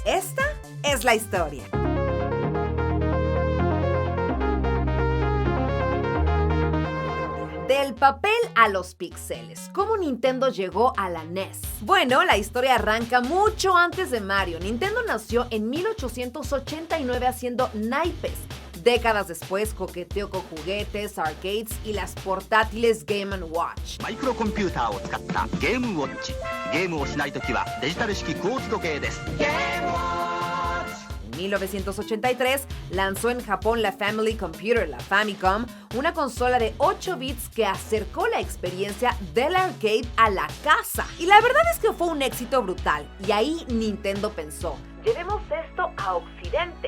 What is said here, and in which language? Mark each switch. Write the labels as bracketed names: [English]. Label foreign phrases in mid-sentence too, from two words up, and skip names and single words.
[Spanish] Esta es la historia. Del papel a los píxeles. ¿Cómo Nintendo llegó a la NES? Bueno, la historia arranca mucho antes de Mario. Nintendo nació en 1889 haciendo naipes. Décadas después coqueteó con juguetes, arcades y las portátiles Game & Watch. [Japanese] マイクロコンピューターを使ったゲームウォッチ。ゲームをしないときはデジタル式クォーツ時計です。 [Spanish] En 1983 lanzó en Japón la Family Computer, la Famicom, una consola de 8 bits que acercó la experiencia del arcade a la casa. Y la verdad es que fue un éxito brutal. Y ahí Nintendo pensó, llevemos esto a Occidente.